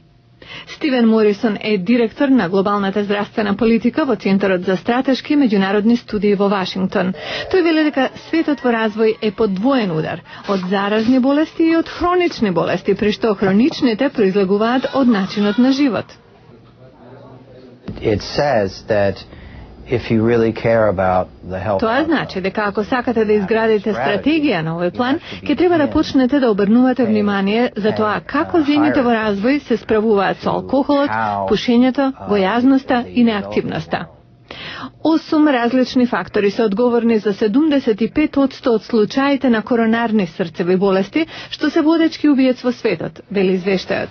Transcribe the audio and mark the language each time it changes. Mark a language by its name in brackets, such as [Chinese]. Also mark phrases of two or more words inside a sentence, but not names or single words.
[Macedonian] Стивен Морисон е директор на глобалната здравствена политика во Центарот за стратешки меѓународни студии во Вашингтон. Тој вели дека светот во развој е под двоен удар од заразни болести и од хронични болести, при што хроничните произлегуваат од начинот на живот. [English] It says that if you really care about the health. [Macedonian] Тоа значи дека ако сакате да изградите стратегија на овој план, ќе треба да почнете да обрнувате внимание за тоа како земјите во развој се справуваат со алкохолот, пушењето, гојазноста и неактивноста. 8 различни фактори се одговорни за 75% од случаите на коронарни срцеви болести, што се водечки убиец во светот, вели извештајот.